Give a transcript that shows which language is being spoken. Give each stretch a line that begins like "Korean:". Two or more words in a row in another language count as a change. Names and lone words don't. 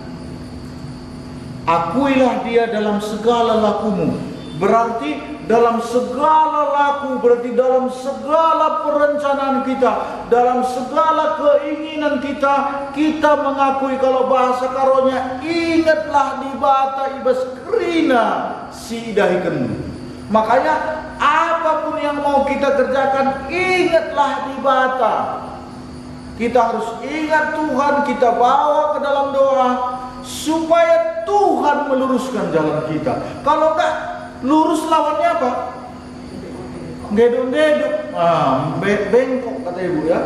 Indonesian: Akuilah dia dalam segala lakumu. Berarti dalam segala laku, berarti dalam segala perencanaan kita, dalam segala keinginan kita, kita mengakui. Kalau bahasa karonya,
Batak Karo: ingatlah di bata ibas krina si dahiken.
Indonesian: Makanya apapun yang mau kita kerjakan, ingatlah di bata. Kita harus ingat Tuhan, kita bawa ke dalam doa supaya Tuhan meluruskan jalan kita. Kalau enggak, lurus lawannya apa? Gedung-gedung, bengkok kata ibu ya.